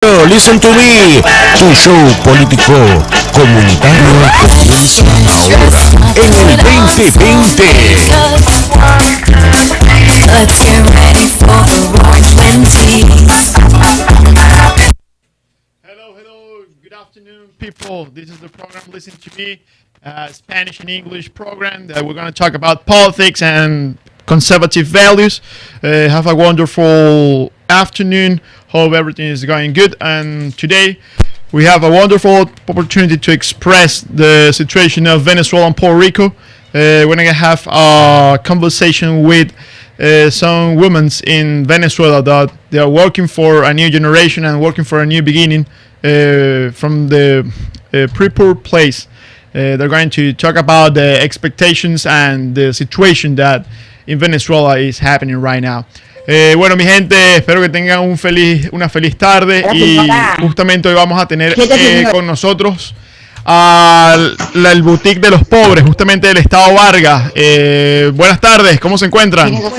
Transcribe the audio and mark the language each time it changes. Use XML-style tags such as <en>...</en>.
<es>Listen to Me, tu show político comunitario comienza ahora en el 2020.</es> <en>Let's get ready for the roaring 20s. Hello, good afternoon, people. This is the program Listen to Me, Spanish and English program that we're going to talk about politics and conservative values. Have a wonderful afternoon. Hope everything is going good. And today we have a wonderful opportunity to express the situation of Venezuela and Puerto Rico. We're going to have a conversation with some women in Venezuela that they are working for a new generation and working for a new beginning from the pre-poor place. They're going to talk about the expectations and the situation that in Venezuela is happening right now.</en> <es>Bueno, mi gente, espero que tengan una feliz tarde. Y justamente hoy vamos a tener con nosotros el boutique de los pobres, justamente del Estado Vargas. Buenas tardes, ¿cómo se encuentran?</es>